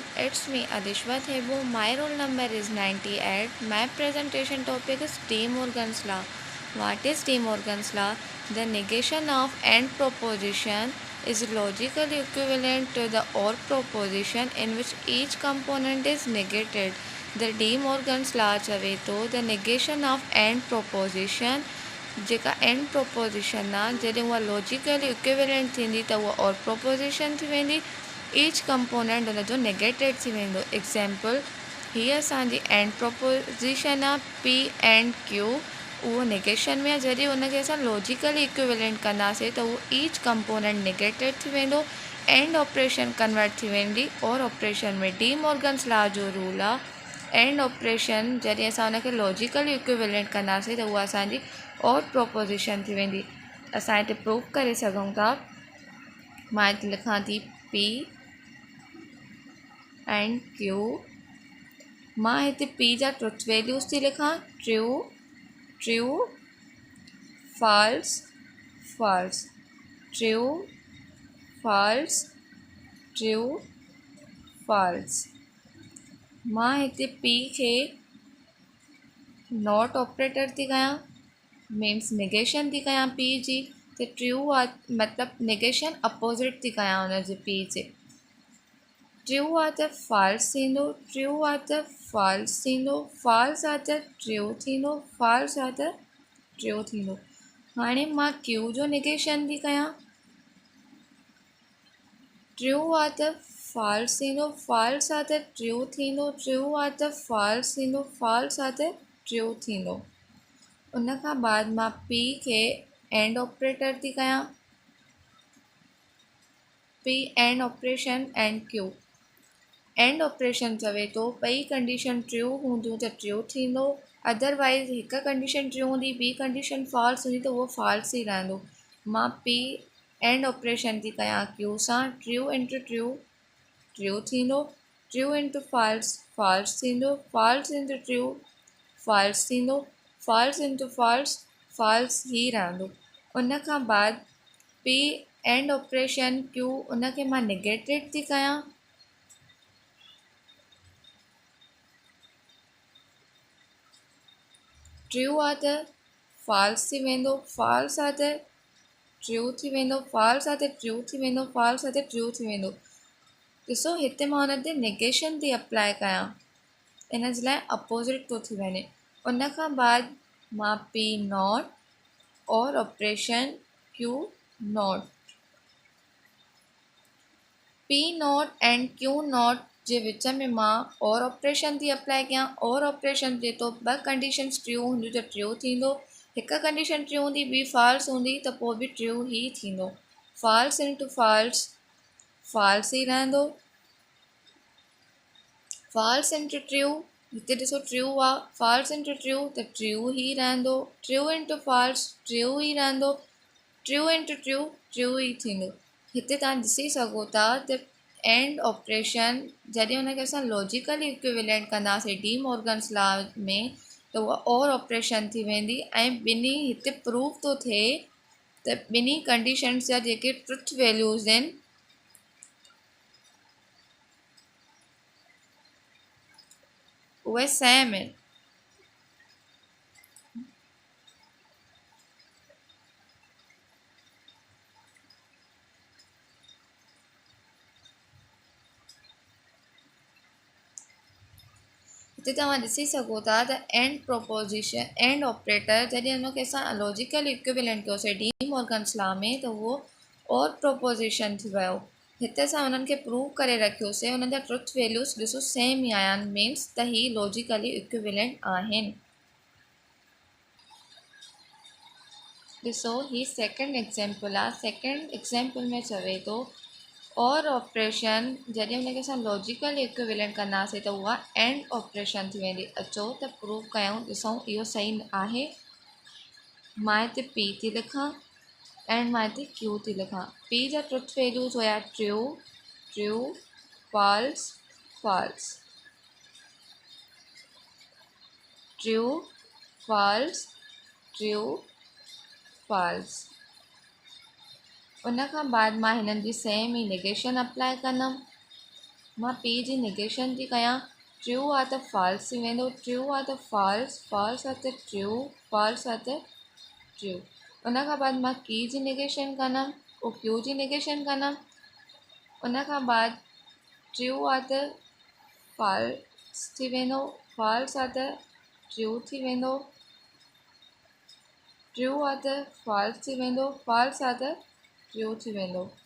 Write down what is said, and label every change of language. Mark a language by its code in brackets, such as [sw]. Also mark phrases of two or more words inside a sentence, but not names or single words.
[en] It's me Adishwa Thebu. My roll number is 98. My presentation topic is De Morgan's law. What is De Morgan's law? The negation of and proposition is logically equivalent to the or proposition in which each component is negated. The De Morgan's law [sd] चवे तो [en] the negation of and proposition [sd] जेका [en] and proposition [sd] आहे जॾहिं उहा [en] logically equivalent [sd] थींदी त उहा [en] or proposition [sd] थी वेंदी [en] each component [sd] उन जो नेगेटेड थी वेंदो एग्जाम्पल हीअ असांजी [en] and proposition [sd] आहे [en] P and Q [sd] उहो नेगेशन में आहे जॾहिं उनखे असां [en] logically equivalent [sd] कंदासीं त उहो [en] each component negated [sd] थी वेंदो [en] and operation convert [sd] थी वेंदी [en] or operation [sd] में [en] De Morgan's law [sd] जो रूल आहे [en] and operation [sd] जॾहिं असां उनखे [en] logically equivalent [sd] कंदासीं त उहा असांजी [en] or proposition [sd] थी वेंदी असां हिते प्रूव करे सघूं था मां हिते लिखां थी पी [en] and Q [sd] मां हिते पी जा [en] truth values [sd] थी लिखां [en] true true false false true false true false [sd] मां हिते पी खे [en] not operator [sd] थी कयां [en] means negation [sd] थी कयां पी जी त ट्रू आहे मतिलबु [en] negation opposite [sd] थी कयां हुनजे पी जे ट्रू आहे त फॉल्स थींदो ट्रू आहे त फॉल्स थींदो फॉल्स आहे त ट्रू थींदो फॉल्स आहे त ट्रू थींदो हाणे मां क्यू जो नेगेशन थी कयां ट्रू आहे त फॉल्स थींदो फॉल्स आहे त ट्रू थींदो ट्रू आहे त फॉल्स थींदो फॉल्स आहे त ट्रू थींदो उन खां बाद मां पी खे [en] and operator [sd] थी कयां [en] P and operation and Q and operation [sd] चवे थो ॿई [en] condition true [sd] हूंदियूं त ट्रू थींदो अदरवाइज़ हिकु [en] condition true [sd] हूंदी ॿी [en] condition false [sd] हूंदी त उहो फॉल्स ई रहंदो मां [en] P and operation [sd] थी कयां क्यू सां [en] true into true true [sd] थींदो [en] true into false false [sd] थींदो [en] false into true false [sd] थींदो [en] false into false false [sd] ई रहंदो उन खां बाद [en] P and operation Q [sd] उनखे मां नेगेटेड थी कयां ट्रू आहे त फॉल्स थी वेंदो फॉल्स आहे त ट्रू थी वेंदो फॉल्स आहे त ट्रू थी वेंदो फॉल्स आहे त ट्रू थी वेंदो ॾिसो हिते मां हुन ते नेगेशन थी अप्लाई कयां इन जे लाइ अपोज़िट थो थी वञे उन खां बाद मां [en] P not or operation Q not P not and Q not [sd] जे विच में मां [en] or operation [sd] थी अप्लाई कयां [en] or operation [sd] थिए थो ॿ [en] conditions true [sd] हूंदियूं त ट्रू थींदो हिकु [en] condition true [sd] हूंदी ॿी फॉल्स हूंदी त पोइ बि ट्रू ई थींदो [en] false into false false [sd] ई रहंदो [en] false into true [sd] हिते ॾिसो ट्रू आहे [en] false into true [sd] त ट्रू ई रहंदो [en] true into false true [sd] ई रहंदो [en] true into true true [sd] ई थींदो हिते तव्हां ॾिसी सघो था त [en] and operation [sd] जॾहिं हुनखे असां [en] logically equivalent [sd] कंदासीं [en] De Morgan's law [sd] में त उहा [en] or operation [sd] थी वेंदी ऐं ॿिन्ही हिते प्रूव थो थिए त ॿिन्ही कंडीशन्स जा जेके [en] truth values [sd] आहिनि उहे सेम आहिनि हिते तव्हां ॾिसी सघो था त [en] and proposition and operator [sd] जॾहिं हुनखे असां [en] logically equivalent [sd] कयोसीं [en] De Morgan's law [sd] में त उहो [en] or proposition [sd] थी वियो हिते असां हुननि खे प्रूव करे रखियोसीं हुननि जा [en] truth values [sd] ॾिसो सेम ई आया आहिनि मीन्स त ही [en] logically equivalent [sd] आहिनि ॾिसो ही [en] second example [sd] आहे [en] second example [sd] में चवे थो [en] or operation [sd] जॾहिं हुनखे असां लॉजिकली इक्विवेलेंट कंदासीं त उहा [en] and operation [sd] थी वेंदी अचो त प्रूव कयूं ॾिसूं इहो सही आहे मां हिते पी थी लिखां एंड मां हिते क्यू थी लिखां पी जा [en] truth values [sd] हुया [en] true true false false true false true false [sd] उन खां बाद मां हिननि जी सेम ई [en] negation apply [sd] कंदमि। मां पी जी नेगेशन थी कयां। ट्रू आहे त फॉल्स थी वेंदो, ट्रू आहे त फॉल्स, फॉल्स आहे त ट्रू, फॉल्स आहे त ट्रू। उन खां बाद मां की जी नेगेशन कंदमि, पोइ क्यू जी नेगेशन कंदमि। उन खां बाद ट्रू आहे त फॉल्स थी वेंदो, फॉल्स आहे त ट्रू थी वेंदो, ट्रू आहे त फॉल्स थी वेंदो, फॉल्स आहे त ट्रू थी वेंदो।